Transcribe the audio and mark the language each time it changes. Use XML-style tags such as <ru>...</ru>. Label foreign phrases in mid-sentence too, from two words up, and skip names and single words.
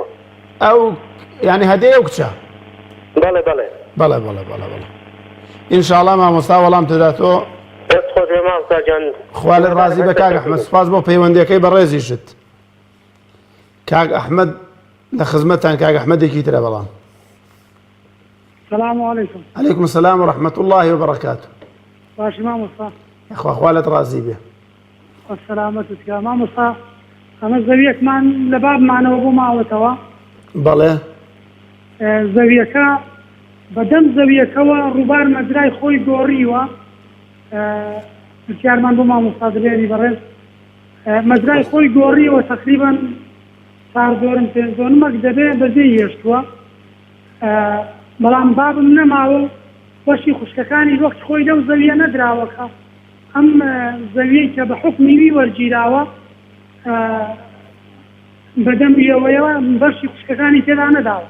<ckb>ئەو یعنی هەدەیە ئەو کچە؟ بەڵێ بەڵێ بەڵێ بەڵێ بەڵێ بەڵێ ئینشاڵڵا مامۆستا وەڵام تداتەوە. دەست خۆش بێ مامۆستا جان. خوا لە ڕازی بە کاک ئەحمەد سپاس بۆ پەیوەندیەکەی بەڕێزیشت. کاک ئەحمەد لە خزمەتتان کاک ئەحمەدێکی ترە بەڵام.</ckb> <ar>السلام عليكم. عليكم السلام ورحمة الله وبركاته.</ar> <ckb>باشي مامۆستا. خوا لەت ڕازی بێ.</ckb> <ar>والسلامتك يا مامۆستا.</ar> <ckb>ئەمە زەویەکمان لە بابمانەوە بۆ ماوەتەوە. بەڵێ زەویەکە بەدەم زەویەکەوە ڕووبار مەجرای خۆی گۆڕیوە پرسیارمان بۆ مامۆستا دلێری بەڕێز مەجرای خۆی گۆڕیوە تقریبا 4-5 دەبێ بەجێ هێشتووە بەڵام بابم نەماوە بەشی خوشکەکانی وەخت خۆی لەو زەویە نەدراوەکە ئەم زەویەی کە بە حکمی وی وەرگیراوە بەدەم ئێوەیەوە بەشی خوشکەکانی تێدا نەداوە</ckb>